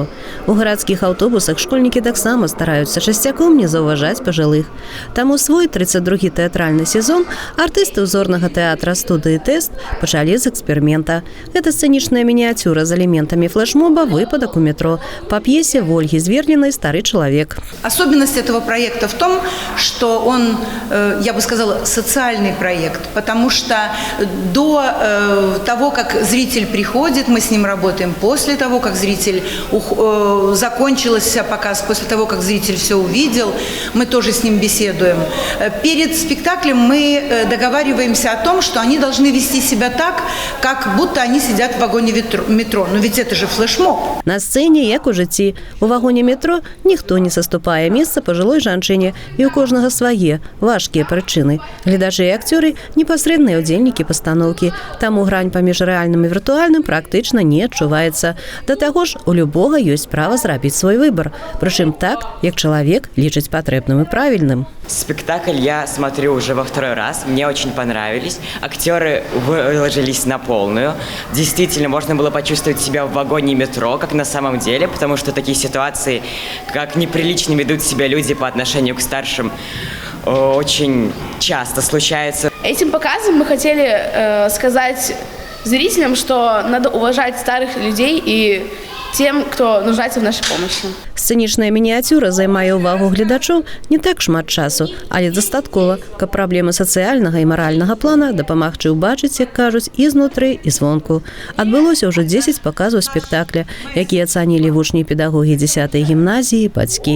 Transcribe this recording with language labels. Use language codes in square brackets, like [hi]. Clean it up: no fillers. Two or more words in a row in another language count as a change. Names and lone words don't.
[be] У гарадскіх аўтобусах школьнікі таксама стараюцца часцяком не заўважаць пажылых. Таму свой 32-й тэатральны сезон артысты ўзорнага тэатра студыі «Тэст» пачалі з эксперымента. Гэта сцэнічная мініяцюра з элементамі флешмоба «Выпадак у метро» [ru] по пьесе Ольги Зверниной «Старый человек». Особенность этого проекта в том, что он, я бы сказала, социальный проект, потому что до того, как зритель приходит, мы с ним работаем, после того, как зритель закончился показ, после того, как зритель все увидел, мы тоже с ним беседуем. Перед спектаклем мы договариваемся о том, что они должны вести себя так, как будто они сидят в вагоне метро. Но ведь это же флешмоб. [be] На сцэне, як у жыцці, у вагоне метро ніхто не саступае месца пажылой жанчыне, і ў кожнага свае важкія прычыны. Гледачы і акцёры непасрэдныя ўдзельнікі пастаноўкі, таму грань паміж рэальным і віртуальным практычна не адчуваецца. Да таго ж, у любога ёсць права зрабіць свой выбар, прычым так, як чалавек лічыць патрэбным і правільным. [ru] Спектакль я смотрю уже во второй раз, мне очень понравились. Актеры выложились на полную. Действительно, можно было почувствовать себя в вагоне метро, как на самом деле, потому что такие ситуации, как неприлично ведут себя люди по отношению к старшим, очень часто случаются. Этим показом мы хотели сказать зрителям, что надо уважать старых людей и тем, кто нуждается в нашей помощи. [be] Сцэнічная мініяцюра займае ўвагу гледачоў не так шмат часу, але дастаткова, каб праблемы сацыяльнага і маральнага плана дапамагчы ўбачыць, як кажуць, і знутры, і звонку. Адбылося ўжо 10 паказаў спектакля, якія ацанілі вучні педагогі 10-й гімназіі і бацькі.